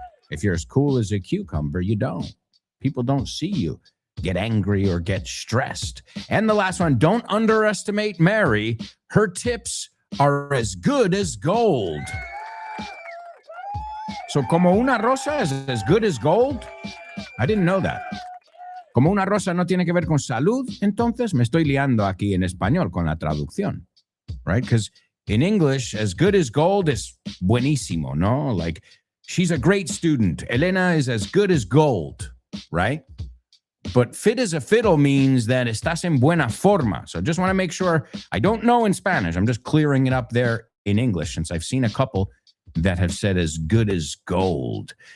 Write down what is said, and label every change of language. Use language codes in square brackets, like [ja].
[en] If you're as cool as a cucumber, you don't. People don't see you get angry or get stressed. And the last one, don't underestimate Mary. Her tips are as good as gold. So, como una rosa is as good as gold? I didn't know that. [es] Como una rosa no tiene que ver con salud, entonces me estoy liando aquí en español con la traducción, right? [en] Because in English, as good as gold is buenísimo, ¿no? Like, she's a great student. Elena is as good as gold, right? but fit as a fiddle means that estás en buena forma. So just want to make sure, I don't know in Spanish. I'm just clearing it up there in English since I've seen a couple that have said as good as gold.